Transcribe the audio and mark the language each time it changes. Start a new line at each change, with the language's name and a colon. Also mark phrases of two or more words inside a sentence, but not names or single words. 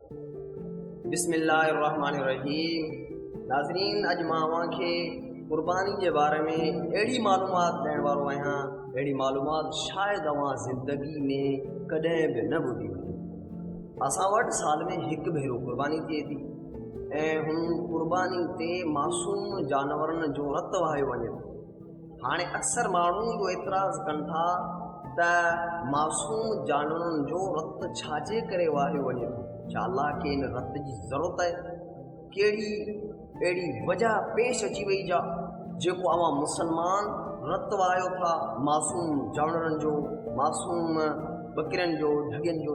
Arabic: بسم اللہ الرحمن الرحیم.
Sindhi: ناظرین، اج ماں اوہاں کھے قربانی کے بارے میں اہڑی معلومات ڈیण وارو آہاں. اہڑی معلومات شاید اوہاں زندگی میں کڈہیں بھی نہ ٻدھی ہوئی. اساں وٹ سال میں ہک بھیرو قربانی تھے تھی ऐं हुन क़ुर्बानी ते मासूम जानवरनि जो रत वहायो वञे थो. हाणे अक्सर माण्हू इहो एतिराज़ कनि था त मासूम जानवरनि जो रत छाजे करे वाहियो वञे थो. छा अल्लाह खे इन रत जी ज़रूरत आहे? कहिड़ी अहिड़ी वजह पेश अची वई जा जेको अवां मुस्लमान रत वहायो था मासूम जानवरनि जो, मासूम बकरियुनि जो, ढगियुनि जो?